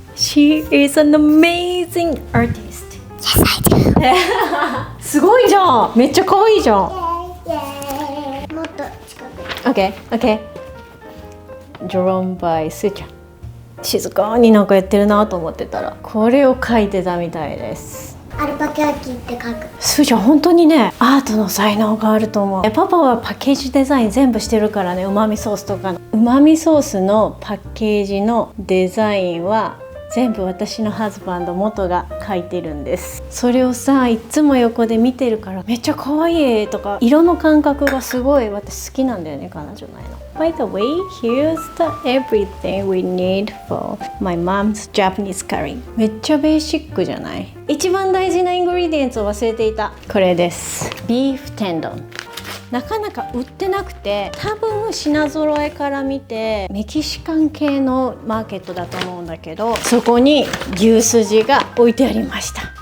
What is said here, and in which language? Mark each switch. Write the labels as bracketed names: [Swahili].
[English] She is an amazing artist. Yes, I do. [Japanese] すごいじゃん。めっちゃ可愛いじゃん。イェーイ。もっと近く。 [English] Okay, okay. Drawn by [Japanese] すーちゃん。静かになんかやってるなと思ってたら、これを描いてたみたいです。アルパカーキって書く。すーちゃん本当にね、アートの才能があると思う。パパはパッケージデザイン全部してるからね。うまみソースとかのうまみソースのパッケージのデザインは全部私のハズバンド元が描いてるんです。それをさ、いつも横で見てるからめっちゃ可愛いとか、色の感覚がすごい私好きなんだよね、彼女ないの。 [English] By the way, here's the everything we need for my mom's Japanese curry. [Japanese] めっちゃベーシックじゃない？一番大事なイングリディエンツを忘れていた。これです。ビーフテンドン。なかなか売ってなくて、多分品揃えから見てメキシカン系のマーケットだと思うんだけど、そこに牛すじが置いてありました。